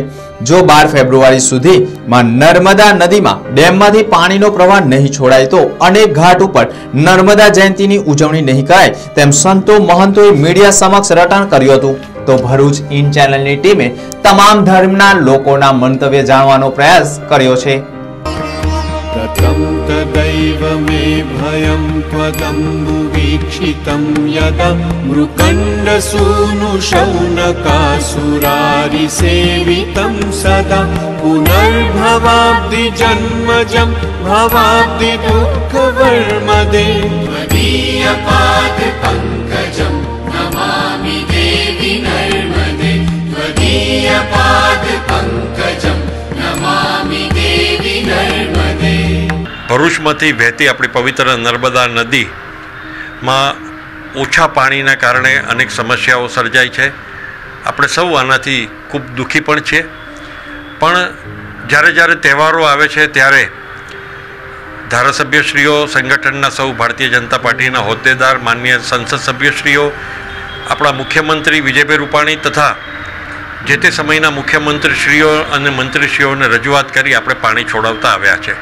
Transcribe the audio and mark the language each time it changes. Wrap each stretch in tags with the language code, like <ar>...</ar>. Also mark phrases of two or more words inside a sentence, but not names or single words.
<gu>જો 12 ફેબ્રુઆરી સુધીમાં નર્મદા નદીમાં ડેમમાંથી પાણીનો પ્રવાહ નહીં છોડાય તો અનેક ઘાટ ઉપર નર્મદા જયંતિની ઉજવણી નહીં કરાય તેમ સંતો, મહંતોએ મીડિયા સમક્ષ રટણ કર્યું હતું. તો ભરૂચ ઇન ચેનલની ટીમે તમામ ધર્મના લોકોના મંતવ્ય જાણવાનો પ્રયાસ કર્યો છે.</gu> <sa>सदैव मे भयं त्वदम्बुवीक्षितं यदा मृकण्डसूनुशौनकासुरारिसेवितं सदा पुनर्भवाब्धिजन्मजं भवाब्धि दुःखवर्मदे त्वदीयपादपङ्कजं नमामि देवि नर्मदे त्वदीयपादपङ्कजं नमामि देवि नर्मदे।</sa> <gu>ભરૂચમાંથી વહેતી આપણી પવિત્ર નર્મદા નદીમાં ઓછા પાણીના કારણે અનેક સમસ્યાઓ સર્જાય છે. આપણે સૌ આનાથી ખૂબ દુઃખી પણ છીએ. પણ જ્યારે જ્યારે તહેવારો આવે છે ત્યારે ધારાસભ્યશ્રીઓ, સંગઠનના સૌ ભારતીય જનતા પાર્ટીના હોદ્દેદાર, માન્ય સંસદ સભ્યશ્રીઓ, આપણા મુખ્યમંત્રી વિજયભાઈ રૂપાણી તથા જે તે સમયના મુખ્યમંત્રીશ્રીઓ અને મંત્રીશ્રીઓને રજૂઆત કરી આપણે પાણી છોડાવતા આવ્યા છે.</gu>